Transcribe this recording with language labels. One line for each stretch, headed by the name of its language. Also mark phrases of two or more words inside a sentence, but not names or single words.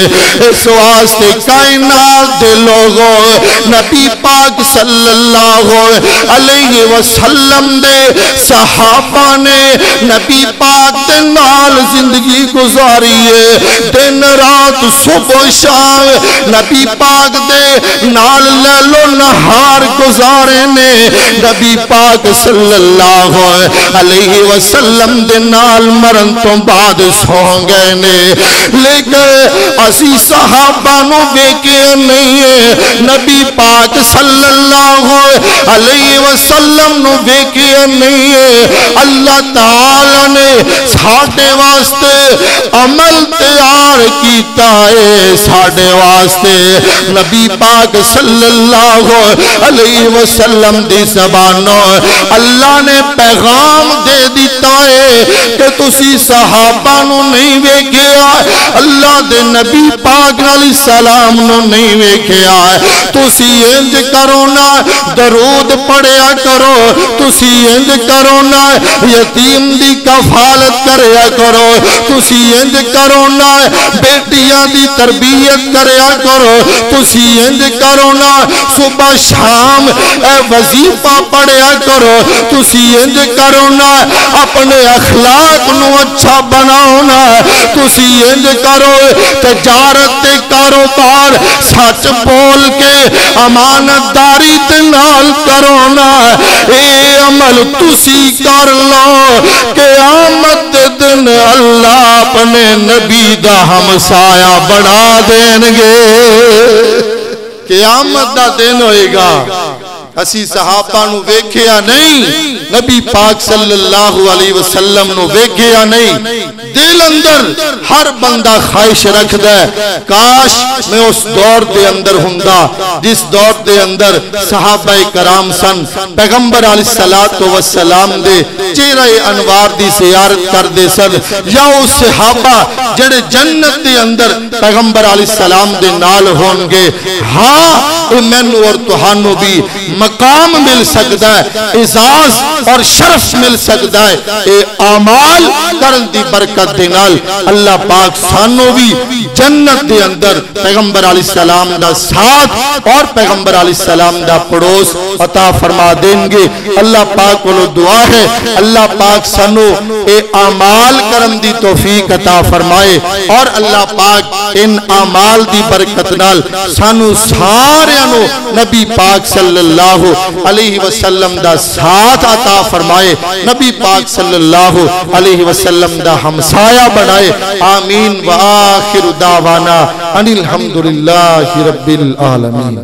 Punjabi: اس واسطے کائنات دے لوگوں نبی پاک
Arabic: صلی اللہ علیہ وسلم
Punjabi: دے صحابہ نے نبی پاک دے نال زندگی گزاری ہے. دن رات صبح شام نبی پاک دے نال لیل و نہار گزارے نے. نبی پاک
Arabic: صلی اللہ علیہ وسلم
Punjabi: دے نال مرن تو بعد سو گئے نے. لیکن اسی صحابہ نو ویکھے نہیں ہے. نبی پاک
Arabic: صلی اللہ علیہ وسلم
Punjabi: نو ویکھے نہیں ہے. اللہ تعالی نے ساڈے واسطے عمل تیار کیتا ہے. ساڈے واسطے نبی پاک
Arabic: صلی اللہ علیہ وسلم
Punjabi: دی زبانوں اللہ نے پیغام دے دیتا ہے کہ تسی صحابہ نو نہیں ویکھیا, اللہ دے نبی پاک
Arabic: علیہ السلام
Punjabi: نو نہیں ویکھیا. تسی انج کرو نا درود پڑھیا کرو, تسی انج کرو نا یتیم دی کفالت کریا کرو, تسی انج کرو نا بیٹیاں دی تربیت کریا کرو, تسی انج کرو نا صبح شام اے وظیفہ پڑھیا کرو, تسی انج کرو نا اپنے اخلاق نو اچھا بناؤ نا, تسی انج کرو تجارت تے کاروبار سچ بول کے امانتداری تے نال کرو نا. اے عمل تسی کر لو قیامت دن اللہ اپنے نبی دا ہمسایہ بنا دیں گے. قیامت دا دن ہوئے گا. اسی صحابہ نو ویکھیا نہیں, نبی پاک
Arabic: صلی اللہ علیہ وسلم
Punjabi: نو ویکھیا نہیں. دل اندر ہر بندہ خواہش رکھدا ہے کاش میں اس دور دے اندر ہوندا جس دور دے اندر صحابہ کرام سن, پیغمبر
Arabic: علیہ السلام
Punjabi: دے چہرہ انوار دی زیارت کر دے سن, یا اس صحابہ جڑے جنت دے اندر پیغمبر
Arabic: علیہ السلام
Punjabi: دے نال ہون گے. ہاں مینوں اور تہانوں بھی مقام مل سکتا ہے, اعزاز اور شرف مل سکتا ہے. اے اعمال کرن دی برکت دے نال اللہ پاک سانو بھی جنت دے اندر پیغمبر
Arabic: علیہ السلام
Punjabi: دا ساتھ اور پیغمبر
Arabic: علیہ السلام
Punjabi: دا پڑوس عطا فرما دیں گے. اللہ پاک کو دعا ہے اللہ پاک سانو اے اعمال کرن دی توفیق عطا فرمائے, اور اللہ پاک ان اعمال دی برکت نال سانو سارے نو نبی پاک
Arabic: صلی اللہ علیہ وسلم
Punjabi: دا ساتھ عطا فرمائے, نبی پاک
Arabic: صلی اللہ علیہ وسلم
Punjabi: دا ہمسایہ بنائے. آمین.
Arabic: وآخر دعوانا ان الحمدللہ رب العالمین.